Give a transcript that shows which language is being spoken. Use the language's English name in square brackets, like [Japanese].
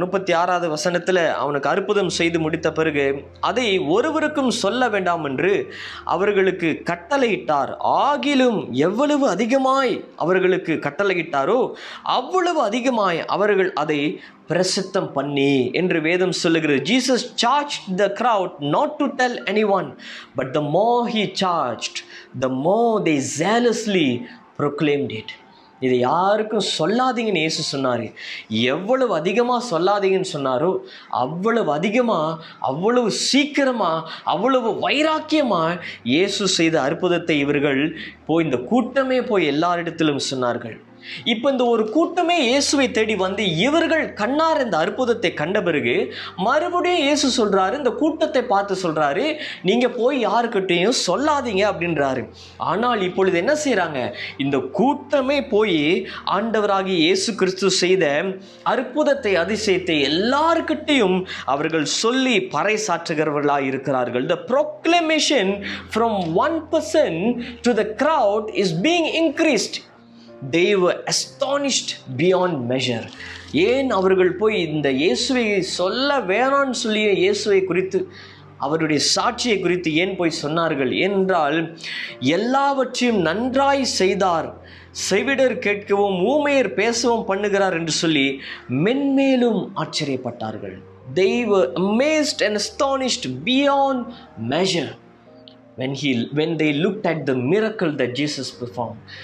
[Tamil] 36வது வசனத்தில் அவனுக்கு அற்புதம் செய்து முடித்த பிறகு அதை ஒருவருக்கும் சொல்ல வேண்டாம் என்று அவர்களுக்கு கட்டளையிட்டார். ஆகிலும் எவ்வளவு அதிகமாய் அவர்களுக்கு கட்டளையிட்டாரோ அவ்வளவு அதிகமாய் அவர்கள் அதை பிரசித்தம் பண்ணி என்று வேதம் சொல்லுகிறது. [English] Jesus charged the crowd not to tell anyone, but the more he charged, the more they zealously proclaimed it. [Tamil] இதை யாருக்கும் சொல்லாதீங்கன்னு இயேசு சொன்னார். எவ்வளவு அதிகமாக சொல்லாதீங்கன்னு சொன்னாரோ அவ்வளவு அதிகமாக, அவ்வளவு சீக்கிரமாக, அவ்வளவு வைராக்கியமாக இயேசு செய்த அற்புதத்தை இவர்கள் இந்த கூட்டமே போய் எல்லாரிடத்திலும் சொன்னார்கள். இப்போ இந்த ஒரு கூட்டமே இயேசுவை தேடி வந்து இவர்கள் கண்ணார் இந்த அற்புதத்தை கண்ட பிறகு மறுபடியும் இயேசு சொல்றாரு, இந்த கூட்டத்தை பார்த்து சொல்றாரு, நீங்க போய் யாருக்கிட்டையும் சொல்லாதீங்க அப்படின்றாரு. ஆனால் இப்பொழுது என்ன செய்யறாங்க? இந்த கூட்டமே போய் ஆண்டவராகிய இயேசு கிறிஸ்து செய்த அற்புதத்தை, அதிசயத்தை எல்லாருக்கிட்டையும் அவர்கள் சொல்லி பறைசாற்றுகிறவர்களாக இருக்கிறார்கள். [English] The proclamation from one person to the crowd is being increased. They were astonished beyond measure. [Tamil] ஏன் அவர்கள் போய் இந்த இயேசுவை சொல்ல வேணான்னு சொல்லிய இயேசுவை குறித்து, அவருடைய சாட்சியை குறித்து ஏன் போய் சொன்னார்கள் என்றால், எல்லாவற்றையும் நன்றாய் செய்தார், செவிடர் கேட்கவும் ஊமையர் பேசவும் பண்ணுகிறார் என்று சொல்லி மென்மேலும் ஆச்சரியப்பட்டார்கள். [English] They were amazed and astonished beyond measure when they looked at the miracle that Jesus performed.